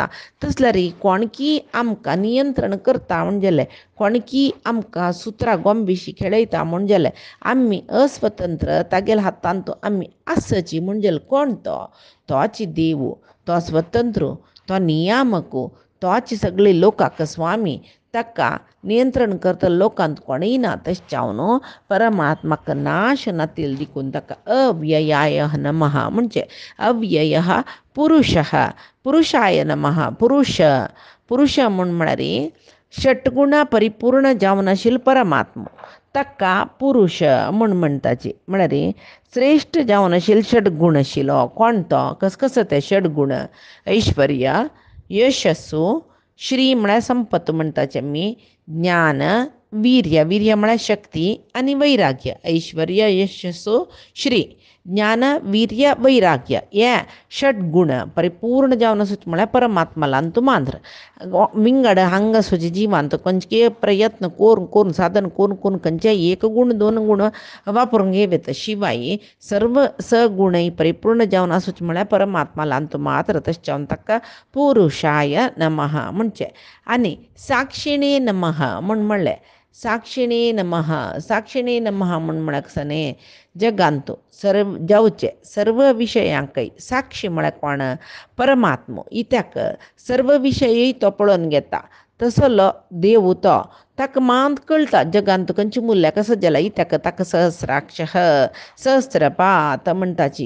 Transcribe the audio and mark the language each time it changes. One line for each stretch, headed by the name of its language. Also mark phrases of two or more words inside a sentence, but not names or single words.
Konkani: तसल्यार कोणकी आमकां नियंत्रण करता म्हणजे कोणकी आमकां सुत्रां गोंबिशी खेळयता म्हणजे आमी अस्वतंत्र तागेल्या हातान तो आमी आसची म्हणजे कोण तोच देव तो स्वतंत्र तो नियामक तोच सगळे लोकांक स्वामी ताका नियंत्रण करता लोकांत कोणूय ना. तशें जावन परमात्माक नाश नातिल देखून ताका
Sanskrit: अव्ययाय नमः
Konkani: म्हणजे
Sanskrit: अव्यय पुरुषाय नमः.
Konkani: पुरुष म्हळ्यार षटगुणा परिपूर्ण जावन आशिल्लो परमात्मा ताका पुरुष म्हूण म्हणटाची. म्हळ्यार श्रेश्ठ जावन आशिल्लो षडगुण आशिल्लो. कोण तो? कसो ते षडगुण? ऐश्वर्य, यशस्सू, श्री म्हळ्यार संपत म्हणटाचे आमी, ज्ञान, वीर्य, वीर्य म्हळ्यार शक्ती, आनी वैराग्य. ऐश्वर्य, यशस्सू, श्री, ज्ञान, वीर्य, वैराग्य हे षडगुण परिपूर्ण जावन आसूच म्हळ्यार परमात्माला तूं मांद्र. विंगड हांगा सुजे जिवांत खंयचे प्रयत्न करून करून साधन करून करून खंयचे एक गुण दोन गुण वापरूंक घेवेत. शिवाय सर्व सगुणय परिपूर्ण जावन आसूच म्हळ्यार परमात्माला तूं मात्र. तशें जावन ताका
Sanskrit: पुरुषाय नमः
Konkani: म्हणचे. आनी
Sanskrit: साक्षिणे नमः
Konkani: म्हूण म्हणलें.
Sanskrit: साक्षिणे नमः, साक्षिणे नमः
Konkani: म्हूण म्हळ्यार कसो न्ही, जगांतू जावचे सर्व विशयांकय साक्षी म्हळ्यार कोण? परमात्मो. इत्याक सर्व विशयय तो पळोवन घेता. तसलो देव तो. ताका मात कळटा जगांत खंयची मूल्य कसो जाला. इत्याक ताका सहस्राक्ष, सहस्रपात म्हणटाची.